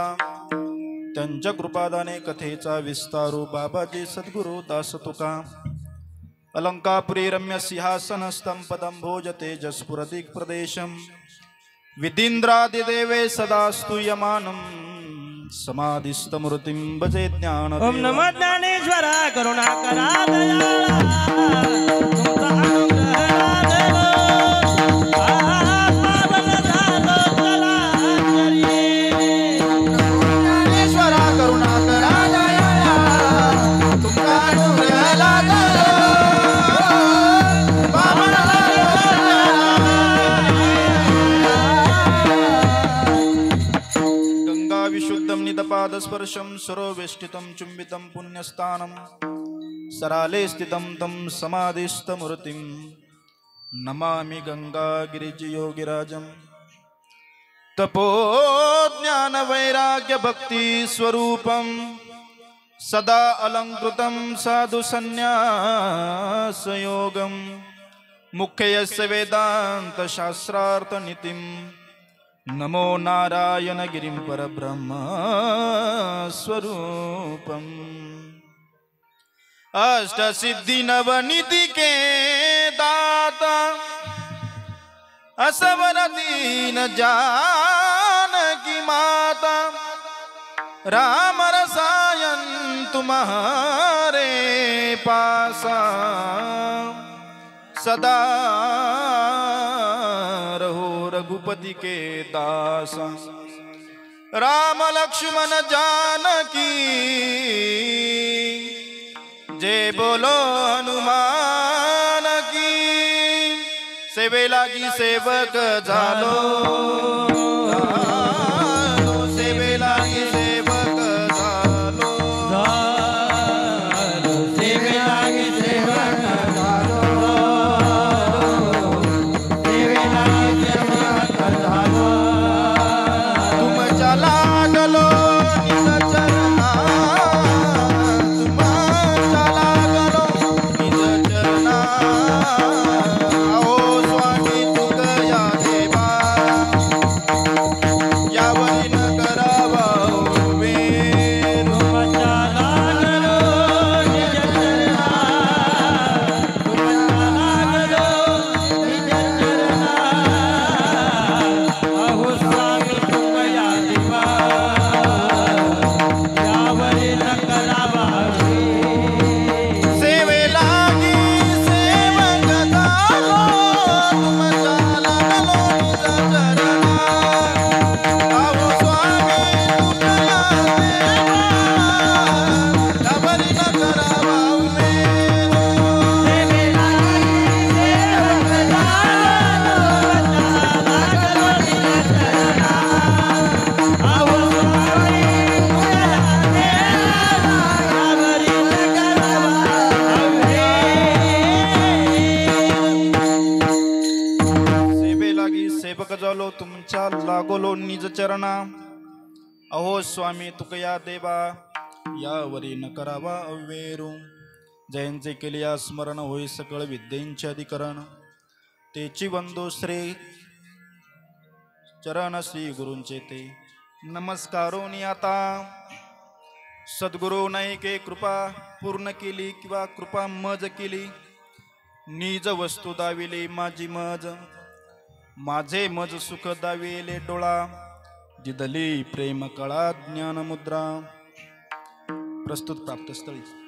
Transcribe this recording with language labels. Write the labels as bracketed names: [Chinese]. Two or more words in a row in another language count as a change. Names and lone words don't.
[Marathi] त्यांच्या कृपादाने कथेचा विस्तारू, बाबाजी सद्गुरु दास तुका, [Sanskrit] अलंकापुरी रम्य सिंहासन स्तंपदं भोज तेजस्पुर दिक्प्रदेशम, विदींद्रादिदेवे सदा स्तूयमानं, समाधिस्थमूर्तिं भजे ज्ञान [Marathi] ओम नमो ज्ञानेश्वरा करुणाकरा दयाळा तुमचा अनुग्रह लाभलो पावन झालो चराचरी ज्ञानेश्वरा करुणाकरा दयाळा तुमचा अनुग्रह लाभलो पावन झालो गंगा [Sanskrit] विशुद्धं निदपादस्पर्शं सरोवेष्टितं चुंबितं पुण्यस्थानं सराले स्थितं तं समाधिस्थमूर्तिं नमामि गंगागिरिजयोगिराजं तपो ज्ञान वैराग्य भक्ति स्वरूपं सदा अलंकृतं साधु संन्यास योगं मुख्यस्य वेदांत शास्त्रार्थ नीतिं नमो नारायण गिरिं परब्रह्म स्वरूपम् [Hindi] अष्ट सिद्धि नवनिधि के दाता असवर दीन जानकी माता राम रसायन तुम्हारे पासा सदा रहो रघुपति के दासा राम लक्ष्मण जानकी जय बोलो हनुमान की [Marathi] सेवे लागी सेवक झालो सेवे लागी सेवक झालो सेवे लागे सेवक झालो सेवे लागे सेवक झालो तुमच्या लागलो निज चरणा तुमच्या लागलो निज चरणा अहो स्वामी तुकया देवा यावरी न करावा वेर तुमच्या लागलो निज चरणा तुमच्या लागलो निज चरणा अहो स्वामी तुमया दिवा यावरी न करावा सेवे लागी सेवक झालो तुमच्या लागलो निज चरणा अहो स्वामी तुकया देवा यावरी न करावा वेर सेवे लागी सेवक झालो तुमच्या लागलो निज चरणा अहो स्वामी तुमया देवा यावरी न करावा सेवे लागी सेवक झालो तुमच्या लागलो निज चरणा अहो स्वामी तुकया देवा यावरी न करावा अवेरू जयंचे केले या स्मरण होई सकळ विद्येंचे अधिकरण तेची वंदो श्री चरण श्री गुरूंचे ते नमस्कारोनी आता सद्गुरू नाही के कृपा पूर्ण केली किंवा कृपा मज केली निज वस्तू दाविले माझी मज माझे मज सुख दाविले डोळा दिदली प्रेम कळा ज्ञान मुद्रा प्रस्तुत प्राप्तस्थळी